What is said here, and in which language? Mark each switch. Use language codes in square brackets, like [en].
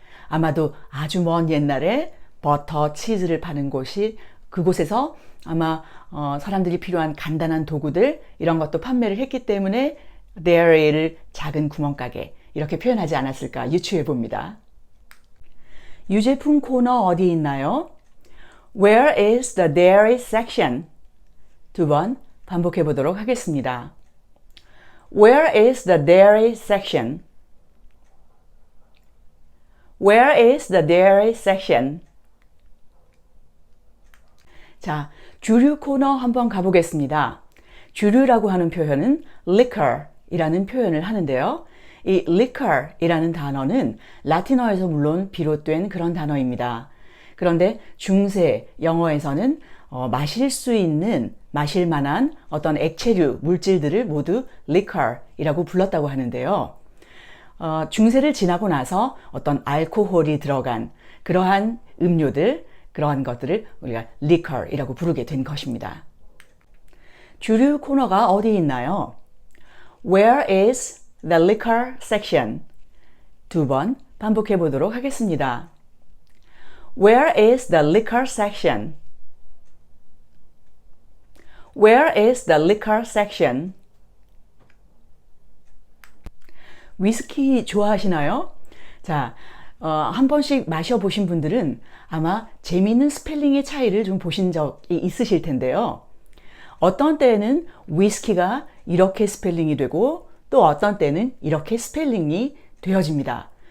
[ko] 아마도 아주 먼 옛날에 버터, 치즈를 파는 곳이 그곳에서 아마 사람들이 필요한 간단한 도구들 이런 것도 판매를 했기 때문에 dairy를 작은 구멍가게 이렇게 표현하지 않았을까 유추해 봅니다. 유제품 코너 어디 있나요? [en] Where is the dairy section? [ko] 두 번 반복해 보도록 하겠습니다. [en] Where is the dairy section? Where is the dairy section? [ko] 자, 주류 코너 한번 가보겠습니다. 주류라고 하는 표현은 liquor이라는 표현을 하는데요. 이 liquor이라는 단어는 라틴어에서 물론 비롯된 그런 단어입니다. 그런데 중세 영어에서는 마실 수 있는, 마실 만한 어떤 액체류, 물질들을 모두 liquor이라고 불렀다고 하는데요. 중세를 지나고 나서 어떤 알코올이 들어간 그러한 음료들, 그러한 것들을 우리가 liquor이라고 부르게 된 것입니다. 주류 코너가 어디 있나요? [en] Where is the liquor section? [ko] 두 번 반복해 보도록 하겠습니다. [en] Where is the liquor section? Where is the liquor section? [ko] 위스키 좋아하시나요? 자, 한 번씩 마셔보신 분들은 아마 재미있는 스펠링의 차이를 좀 보신 적이 있으실 텐데요. 어떤 때에는 위스키가 이렇게 스펠링이 되고 또 어떤 때는 이렇게 스펠링이 되어집니다.